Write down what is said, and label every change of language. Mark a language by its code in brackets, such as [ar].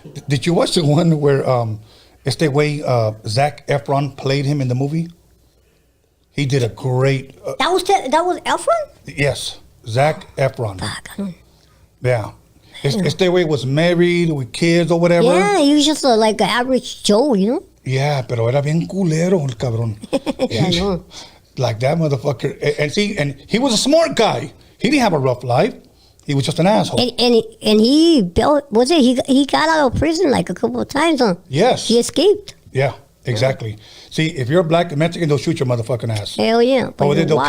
[en] Did you watch the one where [es] este way [en] Zac Efron played him in the movie? He did a great. that was Efron? Yes, Zac Efron. Fuck, I don't. Yeah. [es] Este way [en] was married with kids or whatever. Yeah, he was just like an average Joe, you know? [es] Yeah, pero era bien culero el cabrón. [en] Yeah, I know. Like that motherfucker. And he was a smart guy. He didn't have a rough life. He was just an asshole. And he built, he got out of prison like a couple of times, huh? Yes. He escaped. Yeah. Exactly. See, if you're black and Mexican, they'll shoot your motherfucking ass. Hell yeah. But Or you're they'll white.